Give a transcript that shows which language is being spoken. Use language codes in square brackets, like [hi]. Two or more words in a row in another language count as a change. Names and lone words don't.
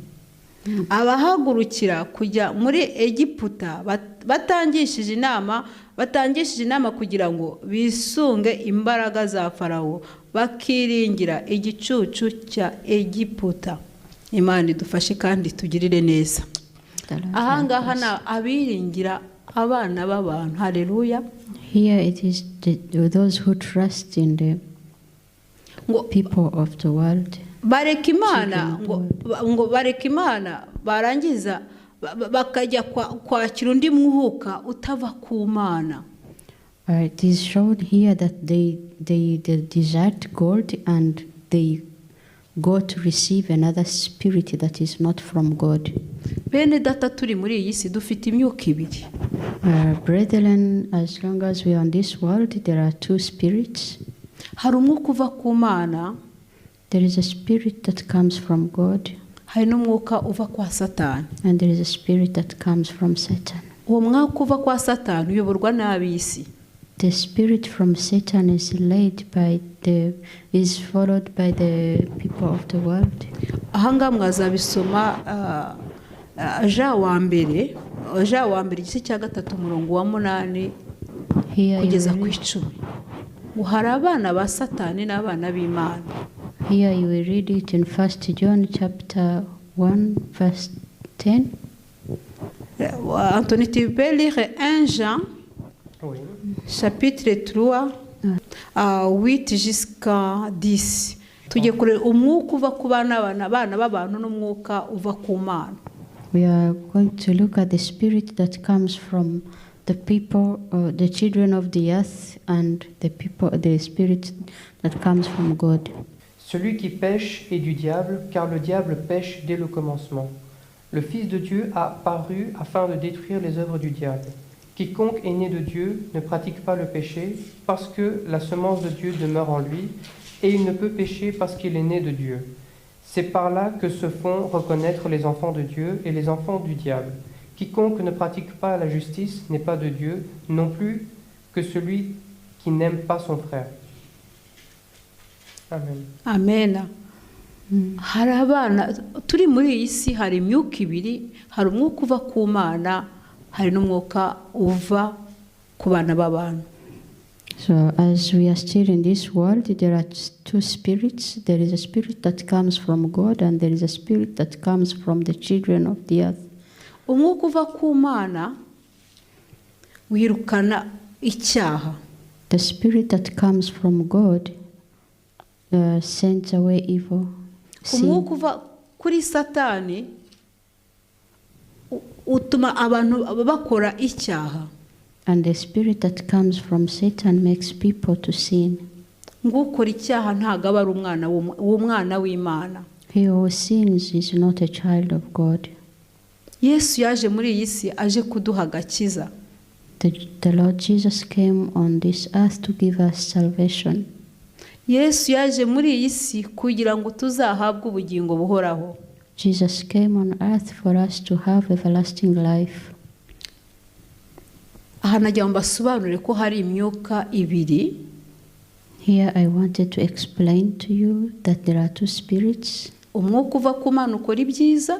[rw] Abahagurukira kujya muri Egiputa batangishije inama kugira ngo bisunge imbaraga za Farawo, bakiringira igicucu cya Egiputa. Imana idufashe kandi tugirire neza. Ahangaha na abiringira abana b'abantu. Haleluya. [en] Here it is those who trust in the people of the world. [rw] Bareka Imana ngo bareka Imana barangiza bakajya kwakira undi mwuka utava ku Mana. [en] It is shown here that they desert God and they go to receive another spirit that is not from God. [rw] Bene data turi muri iyi si dufite imyuka ibiri. [en] Brethren, as long as we are on this world, there are two spirits. [rw] Hari umwuka uva ku Mana. [en] There is a spirit that comes from God. [rw] Hari n'umwuka uva kwa Satani. [en] And there is a spirit that comes from Satan. [rw] Uwo mwuka uva kwa Satani uyoborwa n'ab'isi. [en] The spirit from Satan is followed by the people of the world. [rw] Ahanga mwazabisoma Jean wa mbere igice cya 3 umurongo wa 8 kugeza ku 10. Hari abana ba Satani n'abana b'Imana. [en] Here you will read it in 1 John chapter 1 verse 10. [fr] Anthony, tu peux lire 1 Jean Oui. chapitre 3 8 jusqu'à 10. [rw] Tujye kureba umwuka uva ku abana b'abantu n'umwuka uva ku Mana. [en] We are going to look at the spirit that comes from the people, the children of the earth, and the spirit that comes from God. [fr] Celui qui pêche est du diable, car le diable pêche dès le commencement. Le Fils de Dieu a paru afin de détruire les œuvres du diable. Quiconque est né de Dieu ne pratique pas le péché, parce que la semence de Dieu demeure en lui, et il ne peut pécher parce qu'il est né de Dieu. C'est par là que se font reconnaître les enfants de Dieu et les enfants du diable. Quiconque ne pratique pas la justice n'est pas de Dieu, non plus que celui qui n'aime pas son frère. Amen. Amen. [rw] Hari abana turi muri iyi si, hari imyuka ibiri, hari umwuka uva ku Mana, hari n'umwuka uva ku bana b'abantu. [en] So as we are still in this world, there are two spirits. There is a spirit that comes from God and there is a spirit that comes from the children of the earth. [rw] Umwuka uva ku Mana wirukana icyaha. [en] The spirit that comes from God sends away evil. [rw] Umwuka uva kuri Satani utuma abantu bakora icyaha. [en] And the spirit that comes from Satan makes people to sin. [rw] Ngukora icyaha ntago aba ari umwana w'Imana. [en] He who sins is not a child of God. [rw] Yesu yaje muri iyi si aje kuduha agakiza. [en] The Lord Jesus came on this earth to give us salvation. [rw] Yesu yaje muri iyi si kugira ngo tuzahabwe ubugingo buhoraho. [en] Jesus came on earth for us to have everlasting life. [rw] Aha nagira ngo mbasobanurire ko hari imyuka ibiri. [en] Here I wanted to explain to you that there are two spirits. [rw] Umwuka uva ku Mana ukora ibyiza.